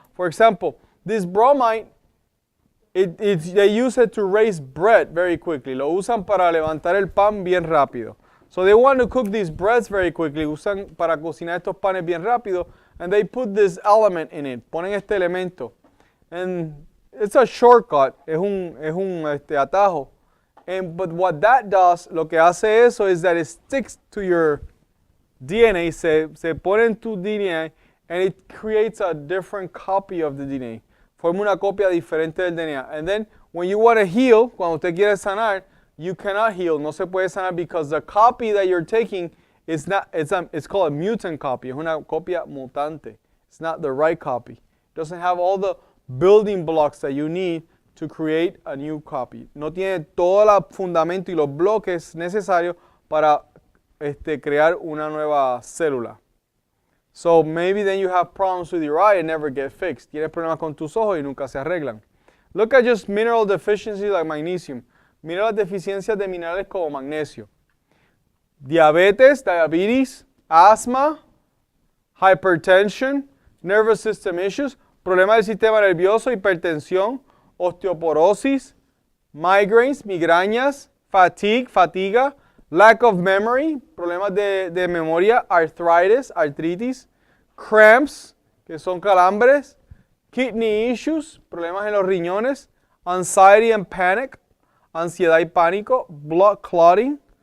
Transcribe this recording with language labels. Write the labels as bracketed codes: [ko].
[en] For example, this bromide, they use it to raise bread very quickly. [es] Lo usan para levantar el pan bien rápido. [en] So they want to cook these breads very quickly. [es] Usan para cocinar estos panes bien rápido. [en] And they put this element in it. [es] Ponen este elemento. [en] And it's a shortcut. [es] Es un atajo. [en] But what that does, [es] lo que hace eso [en] is that it sticks to your DNA, [es] se pone en tu DNA, [en] and it creates a different copy of the DNA. [es] Forma una copia diferente del DNA. [en] And then, when you want to heal, [es] cuando usted quiere sanar, [en] you cannot heal, [es] no se puede sanar [en] because the copy that you're taking is not, it's called a mutant copy, [es] es una copia mutante. [en] It's not the right copy. It doesn't have all the building blocks that you need to create a new copy. [es] No tiene todo el fundamento y los bloques necesarios para crear una nueva célula. [en] So maybe then you have problems with your eye and never get fixed. [es] Tienes problemas con tus ojos y nunca se arreglan. [en] Look at just mineral deficiencies like magnesium. [es] Mira las deficiencias de minerales como magnesio. [en] Diabetes, asthma, hypertension, nervous system issues, [es] problemas del sistema nervioso, hipertensión, [en] osteoporosis, migraines, migrañas, fatiga, lack of memory, [es] problemas de memoria, [en] arthritis, cramps, [es] que son calambres, [en] kidney issues, [es] problemas en los riñones, [en] anxiety and panic, [es] ansiedad y pánico, [en] blood clotting,